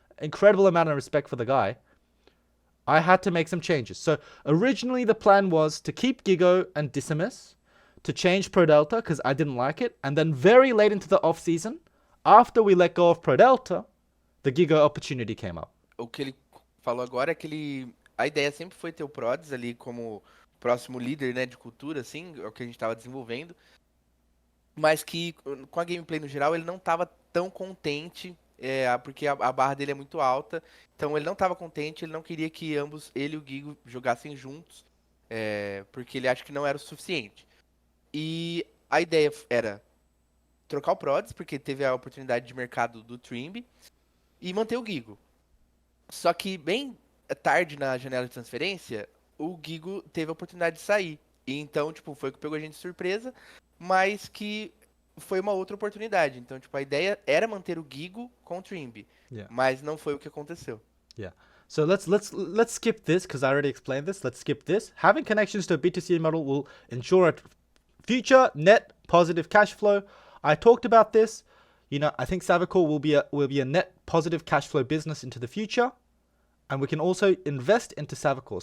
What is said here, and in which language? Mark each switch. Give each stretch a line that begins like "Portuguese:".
English: Incredible amount of respect for the guy. I had to make some changes. So originally the plan was to keep Gigo and Decimus, to change Pro Delta because I didn't like it. And then very late into the off season, after we let go of Pro Delta, the Gigo opportunity came up.
Portuguese: O que ele falou agora é que a ideia sempre foi ter o Prods ali como próximo líder, né, de cultura, assim, é o que a gente estava desenvolvendo, mas que com a gameplay no geral ele não estava tão contente, porque a barra dele é muito alta, então ele não estava contente, ele não queria que ambos, ele e o Gigo, jogassem juntos, porque ele acha que não era o suficiente. E a ideia era trocar o Prods, porque teve a oportunidade de mercado do Trimby, e manter o Gigo. Só que bem tarde na janela de transferência, o Gigo teve a oportunidade de sair. E então, tipo, foi o que pegou a gente de surpresa, mas que foi uma outra oportunidade. Então, tipo, a ideia era manter o Gigo com o Trimby, mas não foi o que aconteceu.
English: Yeah. So let's skip this because I already explained this. Let's skip this. Having connections to a B2C model will ensure a future net positive cash flow. I talked about this. You know, I think Savicor will be a net positive cash flow business into the future, and we can also invest into Savicor.